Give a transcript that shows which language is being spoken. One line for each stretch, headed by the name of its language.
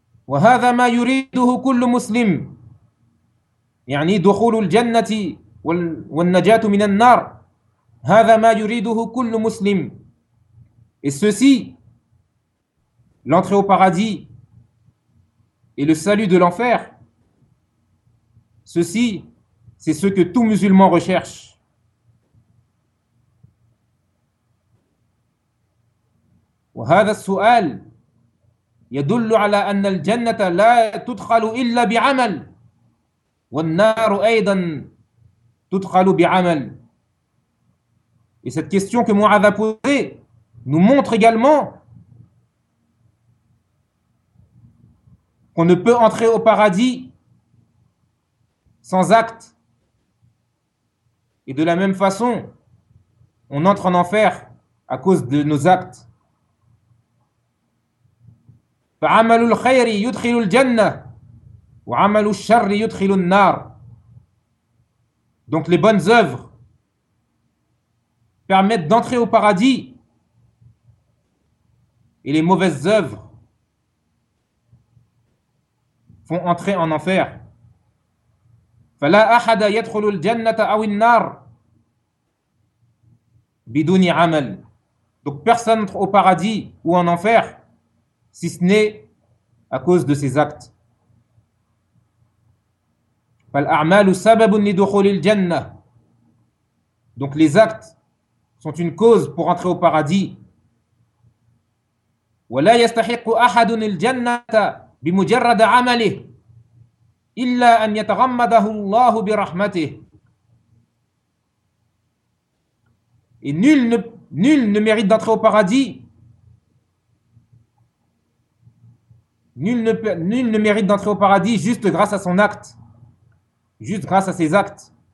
Arabic: وهذا ما يريده كل مسلم يعني دخول الجنة والنجاة من النار. هذا ما يريده كل مسلم.
French: Et ceci, l'entrée au paradis et le salut de l'enfer, ceci, c'est ce que tout musulman recherche.
Arabic: وهذا السؤال يدل على أن الجنة لا تدخل إلا بعمل والنار أيضا تدخل بعمل.
French: Et cette question que Mu'adh a posée nous montre également qu'on ne peut entrer au paradis sans acte. Et de la même façon, on entre en enfer à cause de nos actes.
Arabic: فَعَمَلُ الْخَيْرِ يُدْخِلُ الْجَنَّةِ وَعَمَلُ الشَّرِّ يُدْخِلُ النَّارِ.
French: Donc les bonnes œuvres permettent d'entrer au paradis et les mauvaises œuvres font entrer en enfer.
Arabic: فلا أحد يدخل الجنة أو النار بدون عمل.
French: Donc personne n'entre au paradis ou en enfer si ce n'est à cause de ses actes.
Arabic: فالأعمال سبب لدخول الجنة.
French: Donc les actes sont une cause pour entrer au paradis.
Arabic: ولا يستحق أحد الجنة بمجرد عمله إلا أن يتغمده الله برحمته.
French: Et nul ne mérite d'entrer au paradis. Nul ne mérite d'entrer au paradis juste grâce à son acte, juste grâce à ses actes.